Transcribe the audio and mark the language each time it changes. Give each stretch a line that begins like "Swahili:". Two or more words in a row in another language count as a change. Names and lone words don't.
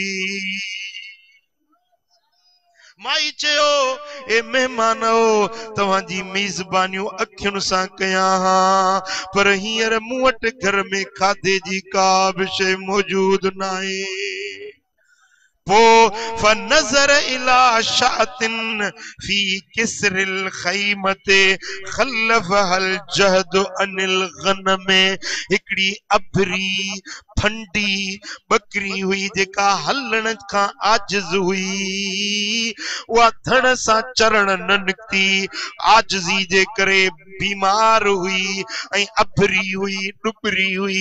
Sindhi: माई चयो ए मेहमानो तव्हांजी मेज़बानियूं अखियुनि सां कयां हा, पर हींअर मूं वटि घर में खाधे जी का बि शइ मौजूद न आहे।
Arabic: فنظر إلى شاة في كسر الخيمة خلفها الجهد عن الغنم.
Sindhi: हिकड़ी अभरी फंडी बकरी हुई जेका हलण खां आजिज़ हुई, उहा धड़ सां चरण न निकती, आजिज़ी जे करे बीमार हुई ऐं अभरी हुई, डुबरी हुई।